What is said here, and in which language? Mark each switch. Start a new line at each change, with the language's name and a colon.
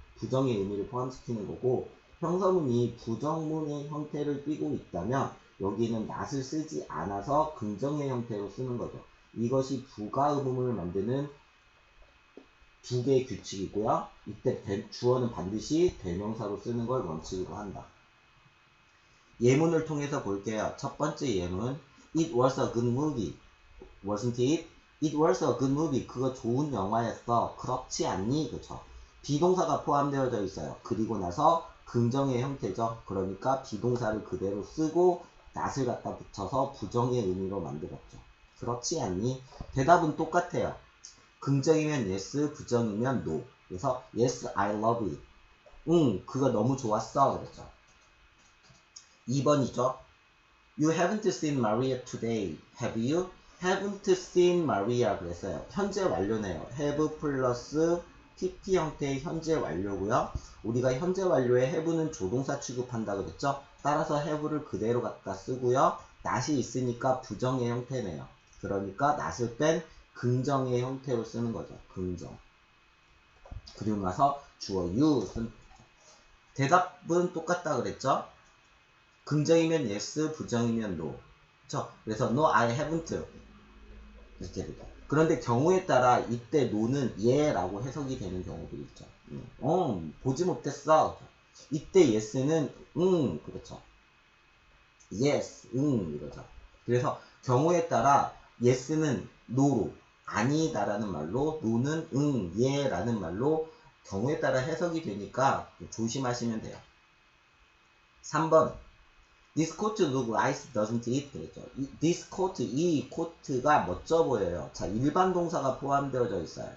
Korean: 부정의 의미를 포함시키는 거고, 평서문이 부정문의 형태를 띠고 있다면 여기는 not을 쓰지 않아서 긍정의 형태로 쓰는 거죠. 이것이 부가 의문문을 만드는 두 개의 규칙이고요. 이때 주어는 반드시 대명사로 쓰는 걸 원칙으로 한다. 예문을 통해서 볼게요. 첫 번째 예문,
English: It was a good movie. Wasn't it? It was a good movie.
Korean: 그거 좋은 영화였어. 그렇지 않니? 그쵸? 비동사가 포함되어져 있어요. 그리고 나서 긍정의 형태죠. 그러니까 비동사를 그대로 쓰고 not을 갖다 붙여서 부정의 의미로 만들었죠. 그렇지 않니? 대답은 똑같아요. 긍정이면 yes, 부정이면 no.
English: 그래서 yes, I love it.
Korean: 그거 너무 좋았어. 그랬죠. 2번이죠.
English: You haven't seen Maria today, have you? haven't seen Maria 그랬어요.
Korean: 현재 완료네요. have 플러스 pp 형태의 현재 완료고요. 우리가 현재 완료에 have는 조동사 취급한다 그랬죠. 따라서 have를 그대로 갖다 쓰고요. not이 있으니까 부정의 형태네요. 그러니까 not을 뺀 긍정의 형태로 쓰는 거죠. 긍정. 그리고 나서 주어 you 대답은 똑같다 그랬죠. 긍정이면 yes, 부정이면 no. 그쵸? 그래서
English: no, I haven't
Korean: 이렇게 되죠. 그런데 경우에 따라 이때 no는 예라고 해석이 되는 경우도 있죠. 보지 못했어. 이때 yes는 그렇죠. yes, 이거죠. 그래서 경우에 따라 yes는 no로, 아니다라는 말로, no는 예라는 말로 경우에 따라 해석이 되니까 조심하시면 돼요. 3번.
English: This coat look nice, doesn't it?
Korean: 그랬죠.
English: This coat,
Korean: 이 코트가 멋져 보여요. 자, 일반 동사가 포함되어져 있어요.